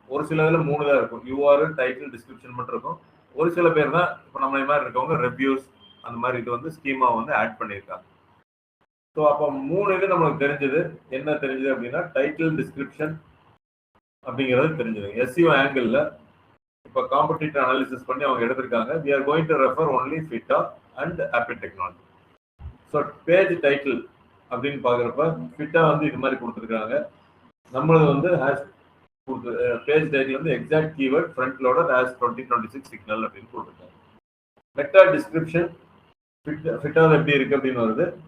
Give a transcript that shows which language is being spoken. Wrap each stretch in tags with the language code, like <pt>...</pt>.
<ta>ஒரு சில இதில் 3 தான் இருக்கும். URL, டைட்டில், டிஸ்கிரிப்ஷன் மட்டும் இருக்கும். ஒரு சில பேர் தான் இப்போ நம்ம மாதிரி இருக்கவங்க ரிவ்யூஸ் அந்த மாதிரி இது வந்து ஸ்கீமா வந்து ஆட் பண்ணியிருக்காங்க. ஸோ அப்போ 3 இது நம்மளுக்கு தெரிஞ்சது. என்ன தெரிஞ்சது அப்படின்னா டைட்டில், டிஸ்கிரிப்ஷன் அப்படிங்கிறது தெரிஞ்சது. SEO ஆங்கிள் இப்போ காம்படிட்டிவ் அனாலிசிஸ் பண்ணி அவங்க எடுத்திருக்காங்க.</ta> <en>we are going to refer only ஃபிட்டா and apple technology.</en> <ta>So page title அப்படின்னு பார்க்குறப்ப ஃபிட்டா வந்து இது மாதிரி கொடுத்துருக்காங்க. நம்மளது வந்து ஹேஷ் பேஜ் டைட்டில் வந்து exact keyword front loader hash 2026 signal அப்படின்னு கொடுத்துருக்காங்க. மெட்டா டிஸ்கிரிப்ஷன் ஃபிட்டாவில் எப்படி இருக்கு அப்படின்னு வருது.</ta>